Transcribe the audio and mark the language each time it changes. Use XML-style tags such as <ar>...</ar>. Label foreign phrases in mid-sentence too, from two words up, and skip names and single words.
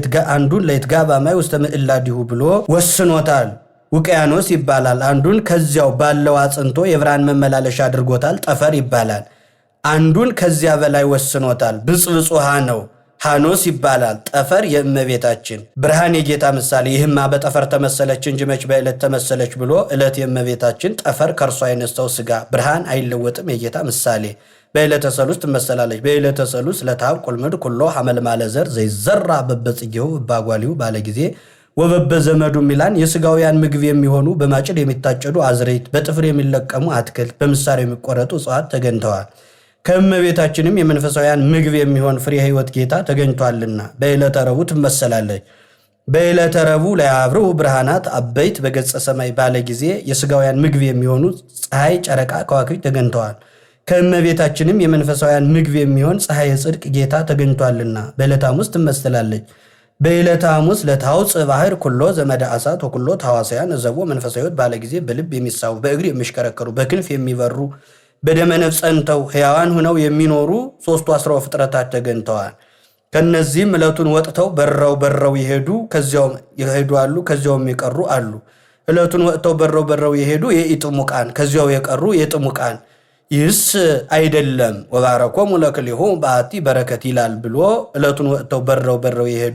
<gez>ለይትጋ በማይ ውስተ ምዕላዲሁ</gez> <am>ብሎ ወስኖታል። ውቅያኖስ ይባላል። አንዱን ከዚያው ባለው አጽንቶ የብርሃን መመላለሻ አድርጎታል። ጠፈር ይባላል። አንዱን ከዚያ በላይ ወስኖታል። ብጽብጽ ውሃ ነው። ሃኖስ ይባላል። ጠፈር የእመቤታችን ብርሃን የጌታ ምሳሌ። ይህማ በጠፈር ተመሰለች እንጂ መች በዕለት ተመሰለች ብሎ ዕለት የእመቤታችን ጠፈር ከእርሷ የነሳው ሥጋ ብርሃን አይለወጥም የጌታ ምሳሌ። በዕለተ ሰሉስ ትመሰላለች። በዕለተ ሰሉስ</am> <gez>ለታብ ቁልምድ ኩሎ ሐመልማለ ዘር ዘይዘራ በበጽጌው ባጓሊው ባለ ጊዜ ወበበዘመዱ ሚላን</gez> <am>የሥጋውያን ምግብ የሚሆኑ በማጭድ የሚታጨዱ አዝርዕት፣ በጥፍር የሚለቀሙ አትክልት፣ በምሳር የሚቆረጡ እጽዋት ተገኝተዋል። ከእመቤታችንም የመንፈሳውያን ምግብ የሚሆን ፍሬ ሕይወት ጌታ ተገኝቷልና በዕለተ ረቡዕ ትመሰላለች። በዕለተ ረቡዕ</am> <gez>ለያብርሁ ብርሃናት አበይት በገጸ ሰማይ</gez> <am>ባለ ጊዜ የሥጋውያን ምግብ የሚሆኑ ፀሐይ፣ ጨረቃ፣ ከዋክብት ተገኝተዋል። ከእመቤታችንም የመንፈሳውያን ምግብ የሚሆን ፀሐይ ጽድቅ ጌታ ተገኝቷልና በዕለተ ሐሙስ ትመሰላለች። በዕለተ ሐሙስ</am> <gez>ለታውፅእ ባሕር ኩሎ ዘመደ አሳት ወኩሎ ታዋስያን እዘቦ መንፈሳዊት</gez> <am>ባለ ጊዜ በልብ የሚሳቡ በእግር የሚሽከረከሩ በክንፍ የሚበሩ በደመ ነፍስ ጸንተው ሕያዋን ሆነው የሚኖሩ ሦስቱ አስራው ፍጥረታት ተገኝተዋል። ከነዚህም ዕለቱን ወጥተው በረው ይሄዱ ከዚያውም ይሄዱ አሉ፣ ከዚያውም የቀሩ አሉ። ዕለቱን ወጥተው በረው የሄዱ የኢጥሙቃን ከዚያው የቀሩ የጥሙቃን ይህስ አይደለም</am> <gez>ወባረኮሙ ለክልኤሆ በአቲ በረከት</gez> <am>ይላል ብሎ ዕለቱን ወጥተው በረው የሄዱ</am>